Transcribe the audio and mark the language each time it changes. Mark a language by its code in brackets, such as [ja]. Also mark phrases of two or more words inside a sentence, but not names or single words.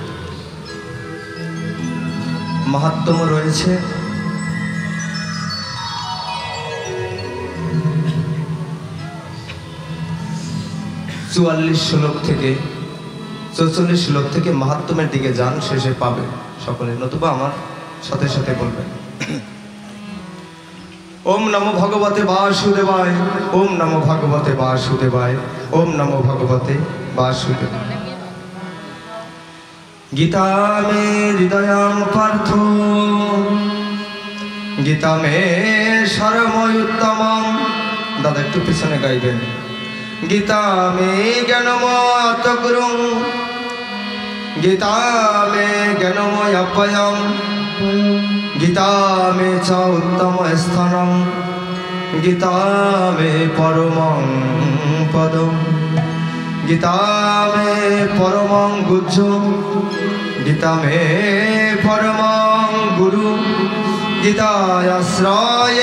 [bn] মাহাত্ম্য রয়েছে চুয়াল্লিশ শ্লোক থেকে 44 শ্লোক থেকে মাহাত্ম্যের দিকে যান, শেষে পাবেন সকলে, নতুবা আমার সাথে সাথে বলবেন। [sa] ওম নমো ভগবতে বাসুদেবায়, ওম নমো ভগবতে বাসুদেবায়, ওম নমো ভগবতে বাসুদেবায়। গীতা মে হৃদয়ং পার্থ, গীতা মে সর্বমুত্তমং। [bn] দাদা একটু পিছনে গাইবেন। [sa] গীতা মে জ্ঞানমত গুরুং, গীতা মে জ্ঞানময় অভয়ং, গীতা মে চ উত্তম স্থানং, গীতা মে পরমং পদম, গীতা মে পরমং গুজ্জ, গীতা মে পরমং গুরু, গীতায়াশ্রয়ে